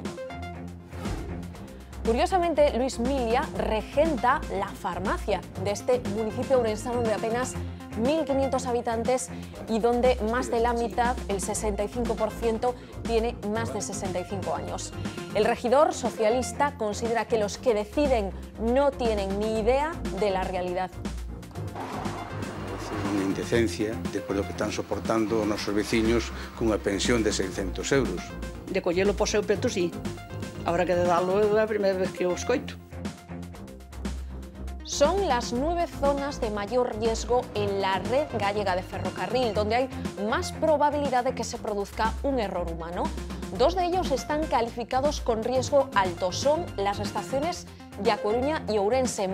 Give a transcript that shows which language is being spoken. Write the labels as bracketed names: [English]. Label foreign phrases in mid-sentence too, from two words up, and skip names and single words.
[Spanish] Curiosamente, Luis Milia regenta la farmacia de este municipio ourensano de apenas 1.500 habitantes y donde más de la mitad, el 65%, tiene más de 65 años. El regidor socialista considera que los que deciden no tienen ni idea de la realidad. [Galician] Unha indecencia despois do que están soportando os nosos veciños cunha pensión de 600 euros. De collelo por seu peto, sí. [Spanish] Ahora que de darlo [Galician] é a primeira vez que o escoito. [Spanish] Son las 9 zonas de mayor riesgo en la red gallega de ferrocarril, donde hay más probabilidad de que se produzca un error humano. 2 de ellos están calificados con riesgo alto. Son las estaciones de A Coruña y Ourense.